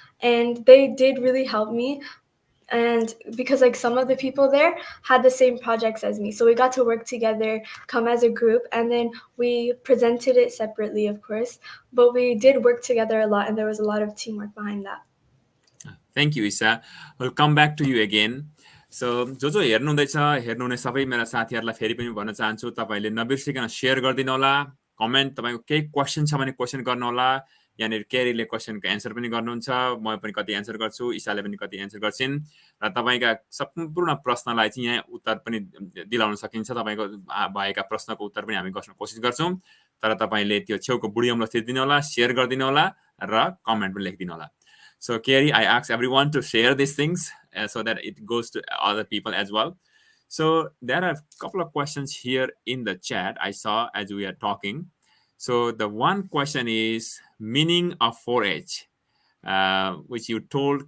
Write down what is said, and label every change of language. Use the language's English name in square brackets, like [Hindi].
[English] And they did really help me. And because some of the people there had the same projects as me, so we got to work together, come as a group, and then we presented it separately, of course, but we did work together a lot and there was a lot of teamwork behind that. Thank you, Isa. We'll come back to you again. [Nepali] So जो हेर्नुहुँदैछ हेर्नुहुने सबै मेरा साथीहरूलाई फेरि पनि भन्न चाहन्छु, तपाईँले नबिर्सिकन share गरिदिनु होला, कमेन्ट तपाईँको केही क्वेसन छ भने क्वेसन गर्नुहोला। यहाँनिर केरीले क्वेसनको एन्सर पनि गर्नुहुन्छ, म पनि कति एन्सर गर्छु, ईशाले पनि कति एन्सर गर्छिन्, र तपाईँका सम्पूर्ण प्रश्नलाई चाहिँ यहाँ उत्तर पनि दिलाउन सकिन्छ। तपाईँको भएका प्रश्नको उत्तर पनि हामी गर्न कोसिस गर्छौँ, तर तपाईँले त्यो छेउको बुढी औँलो थिचिदिनु होला, सेयर गरिदिनु होला र कमेन्ट पनि लेखिदिनु होला। [English] So, Kerry, I ask everyone to share these things so that it goes to other people as well. So, there are a couple of questions here in the chat I saw as we are talking. So, the one question is meaning of 4-H, which you told.